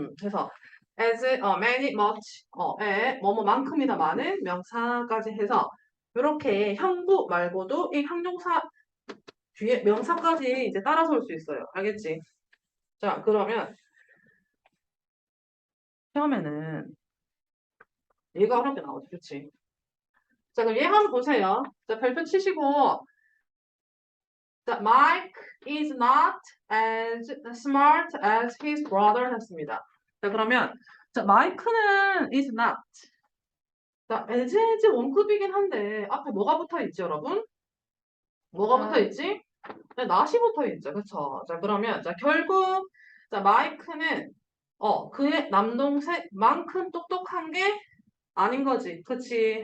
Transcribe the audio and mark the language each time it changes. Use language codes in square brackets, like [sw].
[ko] 그래서 as many, much, 뭐뭐만큼이나 많은 명사까지 해서 이렇게 형부 말고도 이 형용사 뒤에 명사까지 이제 따라서 올 수 있어요. 알겠지? 자, 그러면 처음에는 얘가 어렵게 나오지, 그치? 자, 그럼 얘 한번 보세요. 자, 별표 치시고, 자, [en] Mike is not as smart as his brother [ko] 했습니다. 자, 그러면, 자, 마이크는 is not. 자, as 원급이긴 한데, 앞에 뭐가 붙어 있지, 여러분? 뭐가 붙어 있지? 네, not이 붙어 있죠, 그쵸? 자, 그러면, 자, 결국, 자, 마이크는, 그의 남동생만큼 똑똑한 게 아닌 거지. 그치?